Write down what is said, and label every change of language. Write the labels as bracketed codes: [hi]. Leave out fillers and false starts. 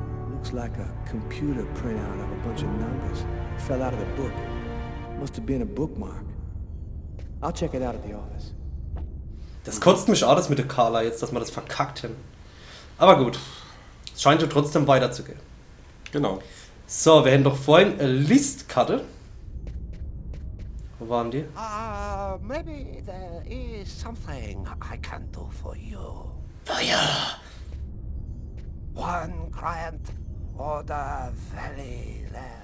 [en] Looks like a computer printout of a bunch of numbers. Fell out of the book. Must have been a bookmark. I'll check it out at the office. [de] Das kotzt mich alles mit der Carla jetzt, dass wir das verkackt haben. Aber gut. Es scheint ja trotzdem weiterzugehen. Genau. So, wir haben doch vorhin eine Listkarte. Wo waren die? [en] Maybe there is something I can do for you. [de] Feuer! One client or the valley land.